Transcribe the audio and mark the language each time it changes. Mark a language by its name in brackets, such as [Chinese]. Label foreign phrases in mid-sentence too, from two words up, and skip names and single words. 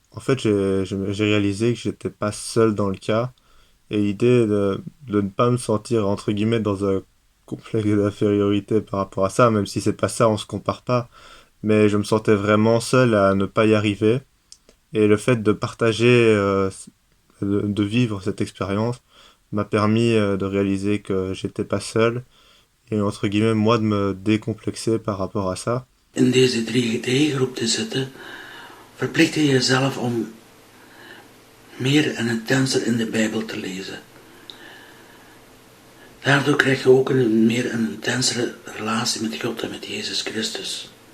[French] En fait, j'ai réalisé que j'étais pas seul dans le cas et l'idée de ne pas me sentir entre guillemets dans un complexe d'infériorité par rapport à ça, même si c'est pas ça, on se compare pas, mais je me sentais vraiment seul à ne pas y arriver et le fait de partager de vivre cette expérience m'a permis de réaliser que j'étais pas seul et entre guillemets moi de me décomplexer par rapport à ça. [Dutch] In deze 3D-groep te zitten, verplicht je jezelf om meer en intenser in de Bijbel te lezen. Daardoor krijg je ook een meer en intensere relatie met God en met Jezus Christus.